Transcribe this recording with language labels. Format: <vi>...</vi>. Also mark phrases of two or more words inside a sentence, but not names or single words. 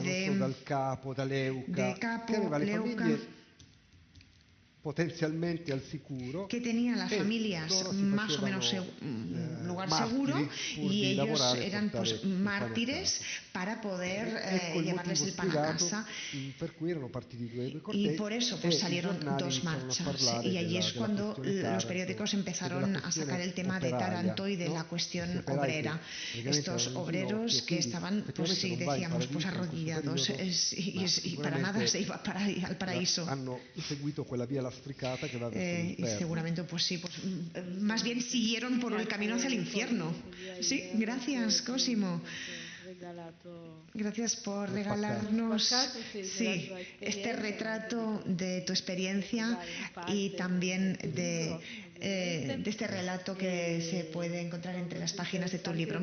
<it>dal Capo, da Leuca, che aveva le Leuca, famiglie potenzialmente al sicuro,</it> <es>que tenían las familias</es> <it>loro si</it> <es>más o menos</es> <it>facevano,</it> <es>lugar</es> <it>martiri</it> <es>seguro</es> <it>pur</it> <es>y</es> <it>di</it> <es>ellos</es> <it>lavorare e</it> <es>eran</es> <it>portare</it> <es>pues</es> <it>il pane a</it> <es>mártires</es> <it>casa.</it> <es>para poder</es> <it>Ecco il</it> <es>llevarles</es> <it>motivo</it> <es>el pan a</es> <it>spiegato</it> <es>casa.</es> <it>per cui erano partiti due</it> <es>Y</es> <it>cortei</it> <es>por eso</es> <it>e</it> <es>pues</es> <it>i</it> <es>salieron</es> <it>giornali</it> <es>dos</es> <it>iniziarono a</it> <es>marchas</es> <it>parlare</it> <es>y allí</es> <it>della</it> <es>es cuando</es> <it>questione</it> <es>los</es> <it>Taranto</it> <es>periódicos</es> <it>e della</it> <es>empezaron a</es> <it>questione</it> <es>sacar el tema de</es> <it>operaia,</it> <es>Taranto y de</es> <it>no?</it> <es>la cuestión</es> <it>Questi operai che</it> <es>obrera.</es> <it>praticamente</it> <es>Estos</es> <it>erano in</it> <es>obreros</es> <it>ginocchio,</it> <es>que</es> <it>quindi</it> <es>estaban, pues</es> <it>effettivamente</it> <es>sí,</es> <it>non vai in</it> <es>decíamos, pues</es> <it>paradiso in questo</it> <es>arrodillados</es> <it>periodo,</it> <es>y para nada se iba al paraíso.</es> <it>hanno seguito quella via lastricata che va verso</it> <es>Y</es> <it>l'inferno.</it> <es>seguramente, pues sí, pues más bien siguieron por el camino hacia el infierno. Sí, gracias, Cosimo. Gracias por regalarnos este retrato de tu experiencia y también de este relato que se puede encontrar entre las páginas de tu libro.</es>